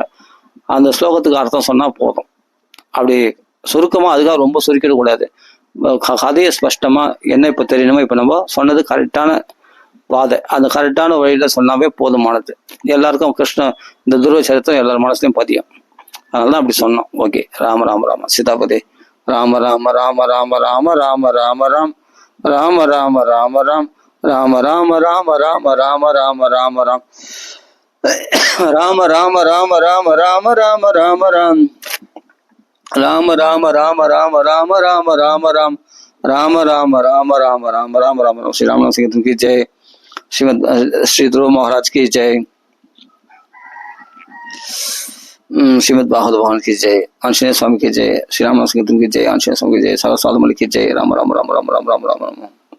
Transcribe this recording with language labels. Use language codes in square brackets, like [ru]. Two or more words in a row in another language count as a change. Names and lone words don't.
[ta] அந்த ஸ்லோகத்துக்கு அர்த்தம் சொன்னா போதும். அப்படி சுருக்கமா, அதுக்காக ரொம்ப சுருக்கிடக்கூடாது. கதையை ஸ்பஷ்டமா என்ன இப்ப தெரியணுமோ, இப்ப நம்ம சொன்னது கரெக்டான பாதை, அந்த கரெக்டான வழியில சொன்னாவே போதுமானது. எல்லாருக்கும் இந்த துருவ சரித்திரம் எல்லார் மனசுலையும் பதியும். அதனாலதான் அப்படி சொன்னோம். ஓகே. ராம ராம ராம சீதாபதி. ராம ராம ராம ராம ராம ராம ராம ராம் ராம ராம ராம ராம் ராம ராம ராம ராம ராம ராம ராம ராம் ராம ராம ராம ராம ராம ராம ராம ராம் ராம ராம ராம ராம ராம ராம ராம ராம் ராம ராம ராம ராம ராம ராம ராம ராம். [hi] ஸ்ரீ ராமநாத संकीर्तन की जय. श्रीमद श्री ध्रुव महाराज की जय. श्रीमद भागवत भगवान की जय. आंजनेय स्वामी की जय. श्री रामनाथ संकीर्तन की जय. आंजनेय स्वामी की जय. सारा साधु मलिक की जय. राम राम राम राम राम राम राम राम.